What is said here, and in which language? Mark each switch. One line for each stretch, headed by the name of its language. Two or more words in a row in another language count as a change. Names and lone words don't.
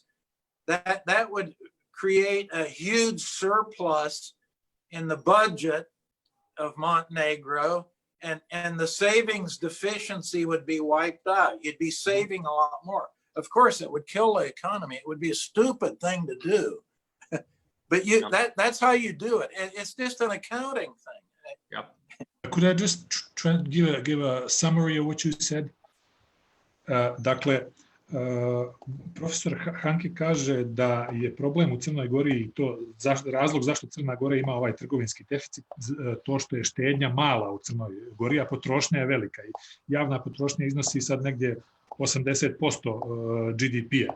English: That would create a huge surplus in the budget of Montenegro, and the savings deficiency would be wiped out. You'd be saving a lot more. Of course, it would kill the economy. It would be a stupid thing to do, but that's how you do it. It's just an accounting thing. Yep. Could I just try to give a summary of what you said?
Serbian: Dakle, profesor Hanke kaže da je problem u Crnoj Gori i to razlog zašto Crna Gora ima ovaj trgovinski deficit, to što je štednja mala u Crnoj Gori, a potrošnja je velika. I javna potrošnja iznosi sad negdje 80% GDP-a.